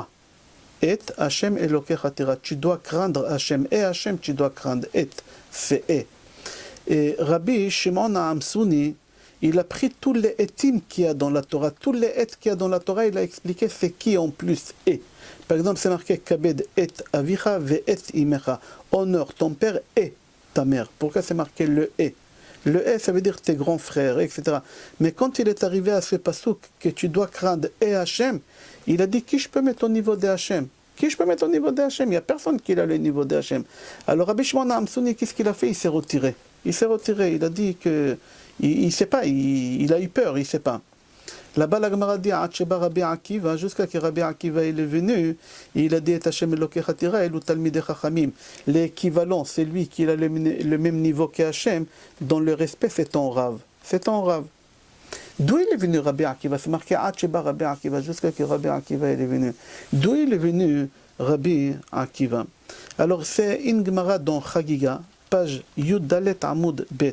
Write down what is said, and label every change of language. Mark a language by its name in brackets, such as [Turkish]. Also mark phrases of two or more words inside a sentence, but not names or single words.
[Hebrew] « את השם אלוקיך תירא ». [French] Tu dois craindre Hashem. Et Hashem, tu dois craindre. « Et », c'est « et ». Et Rabbi Shimon Amsouni, il a pris tous les etim qu'il y a dans la Torah. Tous les et qu'il y a dans la Torah, il a expliqué c'est qui en plus « et ». Par exemple, c'est marqué « [Hebrew] כבד את אביך ואת אמך ». [French] Honore ton père et ta mère. Pourquoi c'est marqué le « et » ? Le « et », ça veut dire tes grands frères, etc. Mais quand il est arrivé à ce pasouk que tu dois craindre et Hachem, il a dit qui je peux mettre au niveau de Hachem? Qui je peux mettre au niveau de Hachem? Il n'y a personne qui a le niveau de Hachem. Alors Rabbi Shimon Amsouni, qu'est-ce qu'il a fait? Il s'est retiré. Il s'est retiré. Il a dit que il ne sait pas. Il a eu peur. Il ne sait pas. Là-bas, la Gemara dit Rabbi Akiva, jusqu'à ce que Rabbi Akiva il est venu, il a dit [Hebrew] השם אלוקיך תירא אלו תלמידי חכמים. [French] L'équivalent, c'est lui qui a le même niveau que Hashem, dans le respect, c'est ton Rav. C'est ton Rav. D'où il est venu Rabbi Akiva? C'est marqué Rabbi Akiva, jusqu'à ce que Rabbi Akiva il est venu. D'où il est venu Rabbi Akiva? Alors, c'est une Gemara dans Chagiga, page [Hebrew] יוד דלת עמוד בית.